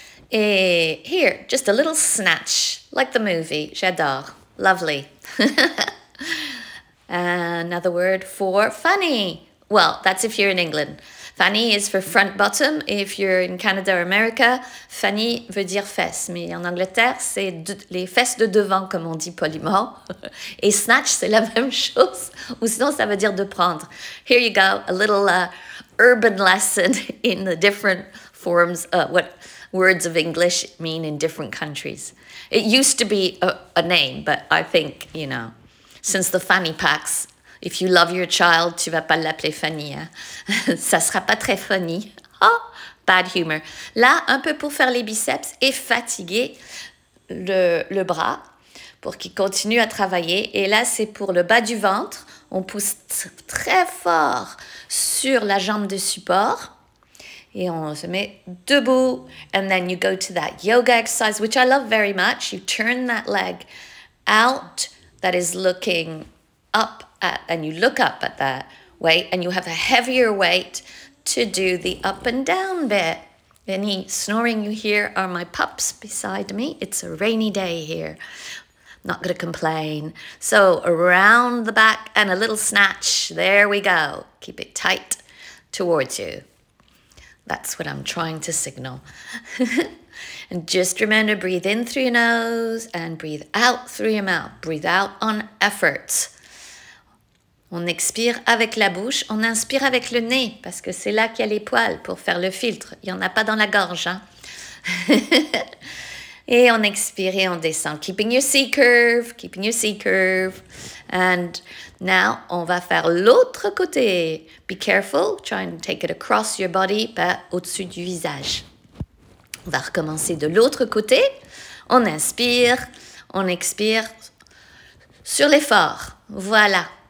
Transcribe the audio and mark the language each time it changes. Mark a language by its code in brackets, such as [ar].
[en] Et here, just a little snatch, like the movie. [fr] J'adore. [en] Lovely. Another word for funny. Well, that's if you're in England. Funny is for front bottom. If you're in Canada or America, funny [fr] veut dire fesses. Mais en Angleterre, c'est les fesses de devant, comme on dit poliment. Et snatch, c'est la même chose. Ou sinon, ça veut dire de prendre. [en] Here you go, a little urban lesson in the different forms, what words of English mean in different countries. It used to be a name, but I think, you know, since the fanny packs, if you love your child, [fr] tu vas pas l'appeler Fanny. Hein? Ça sera pas très funny. [en] Oh, bad humor. [fr] Là, un peu pour faire les biceps et fatiguer le bras pour qu'il continue à travailler. Et là, c'est pour le bas du ventre. On pousse très fort sur la jambe de support. Et on se met debout. [en] And then you go to that yoga exercise, which I love very much. You turn that leg out that is looking up at, and you look up at that weight, and you have a heavier weight to do the up and down bit. Any snoring you hear are my pups beside me. It's a rainy day here. Not going to complain. So around the back and a little snatch. There we go. Keep it tight towards you. That's what I'm trying to signal. And just remember, breathe in through your nose and breathe out through your mouth. Breathe out on effort. [fr] On expire avec la bouche, on inspire avec le nez, parce que c'est là qu'il y a les poils pour faire le filtre. Il n'y en a pas dans la gorge. Hein? Et on expire et on descend. [en] Keeping your C curve, keeping your C curve. And now, [fr] on va faire l'autre côté. [en] Be careful, try and take it across your body, [fr] pas au-dessus du visage. On va recommencer de l'autre côté. On inspire, on expire sur l'effort. Voilà.